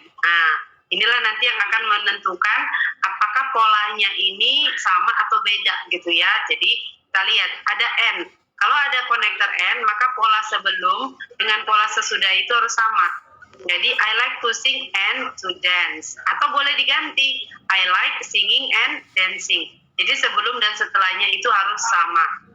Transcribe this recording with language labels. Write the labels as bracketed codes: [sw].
[id] Nah, inilah nanti yang akan menentukan apakah polanya ini sama atau beda gitu ya. Jadi, kita lihat, ada n. Kalau ada connector n, maka pola sebelum dengan pola sesudah itu harus sama. [en] Jadi, I like to sing and to dance. [id] Atau boleh diganti, [en] I like singing and dancing. [id] Jadi, sebelum dan setelahnya itu harus sama.